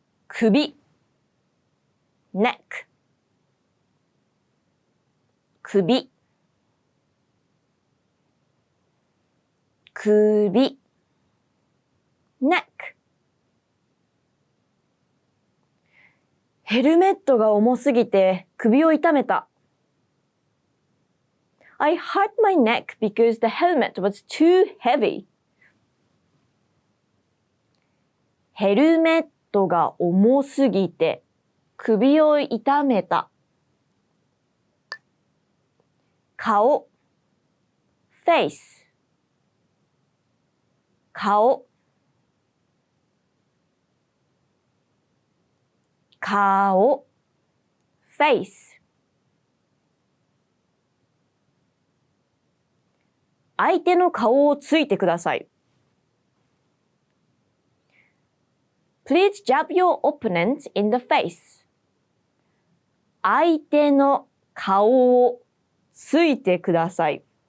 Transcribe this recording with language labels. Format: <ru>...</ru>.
<ja>首 neck 首 neck ヘルメットが重すぎて首を痛めた。</ja> <en>I hurt my neck because the helmet was too heavy.</en> <ja>ヘルメットが重すぎて首を痛めた。顔 face 顔 face 相手の顔をついてください。</ja> <en>Please jab your opponent in the face.</en> <ja>相手の顔をついてください。</ja>